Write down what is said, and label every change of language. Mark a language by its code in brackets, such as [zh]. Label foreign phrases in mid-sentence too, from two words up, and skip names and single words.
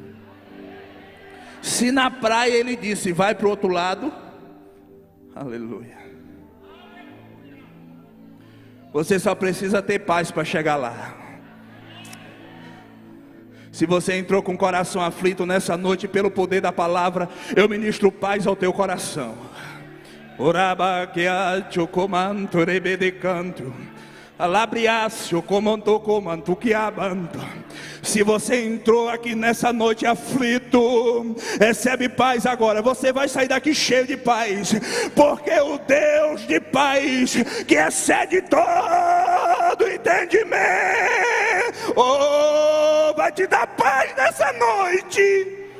[pt] Se na praia ele disse, vai para o outro lado, aleluia. Você só precisa ter paz para chegar lá. Se você entrou com o coração aflito nessa noite, pelo poder da palavra, eu ministro paz ao teu coração. Orabaqueacho comanto rebedecanto. Alabriaço comanto comanto que abanto. Se você entrou aqui nessa noite aflito, recebe paz agora. Você vai sair daqui cheio de paz, porque o Deus de paz, que excede todo entendimento, oh, vai te dar paz nessa noite.